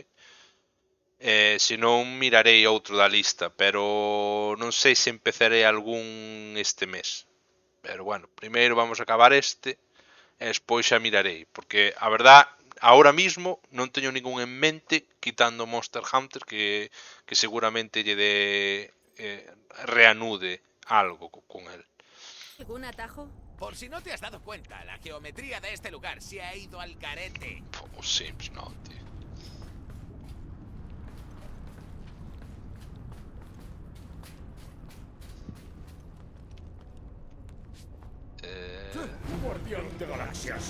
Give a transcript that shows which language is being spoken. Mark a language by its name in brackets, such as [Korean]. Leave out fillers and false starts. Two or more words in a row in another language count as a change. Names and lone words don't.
[Galician] Se non mirarei outro da lista, pero non sei se empezarei algún este mes. Pero bueno, primeiro vamos a acabar este e despois xa mirarei, porque a verdad, [Spanish] ahora mismo [Galician] non teño ningún en mente, quitando Monster Hunter, que seguramente lle de reanude algo con él. [Spanish] ¿Algún atajo? Por si no te has dado cuenta, la geometría de este lugar se ha ido al garete. [Galician] Os Sims, no, tío. [Spanish] Guardián de galaxias.